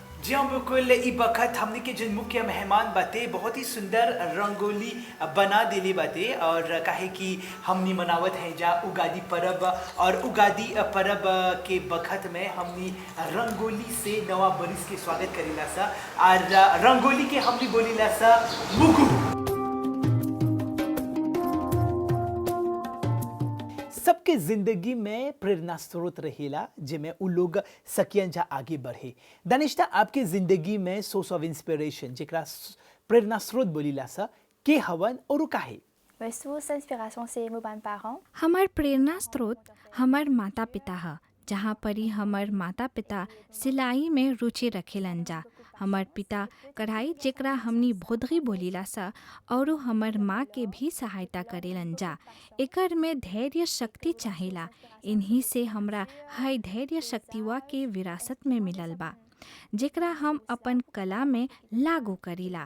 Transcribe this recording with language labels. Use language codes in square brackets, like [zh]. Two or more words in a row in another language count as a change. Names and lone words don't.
[bho] जी हाँ बिल्कुल ई बखत हमने के जिन मुख्य मेहमान बाते बहुत ही सुंदर रंगोली बना देली बाते और काहे कि हमनी मनावत है जा उगादी परब और उगादी परब के बखत में हमनी रंगोली से नवा बरिस के स्वागत करेला सा और रंगोली के हमनी बोलीला सा मुगु। सबके जिंदगी में प्रेरणा स्रोत रहेला जिसमें उ लोग सकियन जा आगे बढ़े। दानिश्ता आपके जिंदगी में [en] source of inspiration [bho] जेकरा प्रेरणा स्रोत बोलीला सा के हवन और काहे? [fr] Ma source d'inspiration, c'est mes parents. [bho] हमार प्रेरणा स्रोत हमार माता पिता है, जहाँ परी हमार माता पिता सिलाई में रुचि रखेलन जा। हमार पिता कढ़ाई जेकरा हमनी भोदगी बोलीला सा और हमार माँ के भी सहायता करेलन जा। एकर में धैर्य शक्ति चाहेला, इन्हीं से हमरा हाई धैर्य शक्तिवा के विरासत में मिलल बा, जेकरा हम अपन कला में लागू करीला।